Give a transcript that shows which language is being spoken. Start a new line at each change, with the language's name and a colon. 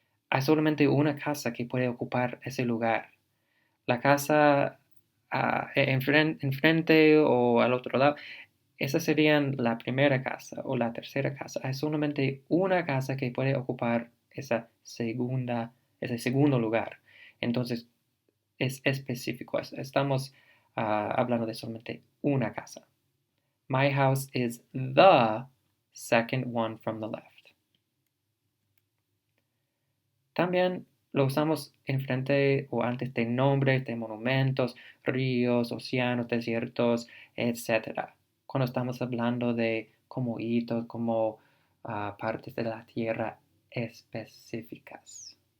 Spanish: Hay solamente una casa que puede ocupar ese lugar. La casa enfrente o al otro lado, esas serían la primera casa o la tercera casa. Hay solamente una casa que puede ocupar ese segundo lugar. Entonces, es específico. Estamos hablando de solamente una casa.
English: My house is the second one from the left.
Spanish: También lo usamos en frente o antes de nombres de monumentos, ríos, océanos, desiertos, etc. Cuando estamos hablando de como hitos, como partes de la tierra específicas.